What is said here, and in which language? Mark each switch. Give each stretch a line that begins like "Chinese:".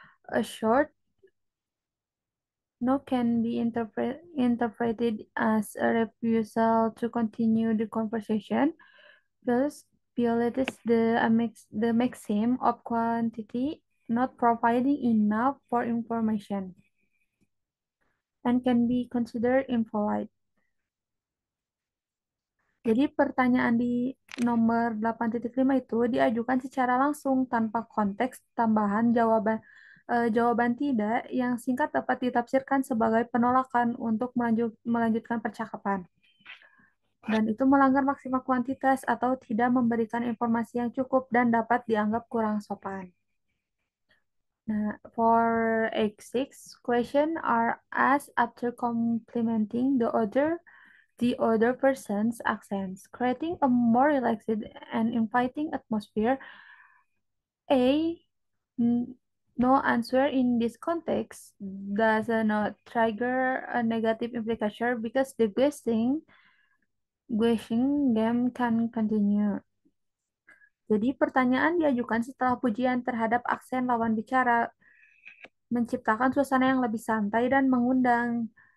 English: A short no can be interpreted as a refusal to continue the conversation. Thus, violates the maxim of quantity, not providing enough for information, and can be considered impolite.
Indonesian: Jadi pertanyaan di nomor 8.5 itu diajukan secara langsung tanpa konteks tambahan jawaban tidak yang singkat dapat ditafsirkan sebagai penolakan untuk melanjutkan percakapan. Dan itu melanggar maksimal kuantitas atau tidak memberikan informasi yang cukup dan dapat dianggap kurang sopan.
English: Nah, for X6, question are asked after complimenting the other person's accents, creating a more relaxed and inviting atmosphere. A no answer in this context does not trigger a negative implication because the guessing game can continue.
Indonesian: Jadi pertanyaan diajukan setelah pujian terhadap aksen lawan bicara, menciptakan suasana yang lebih santai dan mengundang.